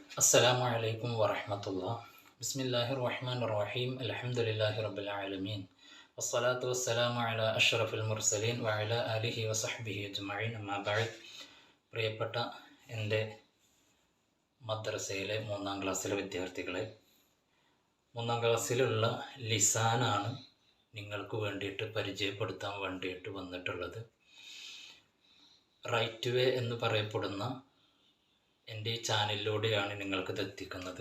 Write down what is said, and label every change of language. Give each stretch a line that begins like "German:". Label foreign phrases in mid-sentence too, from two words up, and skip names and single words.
Arabic: السلام عليكم ورحمة الله. بسم الله الرحمن الرحيم. الحمد لله رب العالمين. والصلاة والسلام على أشرف المرسلين وعلى آله وصحبه أجمعين. أما بعد.
Malayalam: പ്രിയപ്പെട്ട എൻ്റെ മദ്രസയിലെ 3-ാം ക്ലാസ്സിലെ വിദ്യാർത്ഥികളെ, 3-ാം ക്ലാസ്സിലുള്ള ലിസാനാണ് നിങ്ങൾക്ക് വേണ്ടിയിട്ട് പരിചയപ്പെടുത്താൻ വേണ്ടിയിട്ട് വന്നിട്ടുള്ളത്. റൈറ്റ് വേ എന്ന് പറയപ്പെടുന്ന എൻ്റെ ഈ ചാനലിലൂടെയാണ് നിങ്ങൾക്കിത് എത്തിക്കുന്നത്.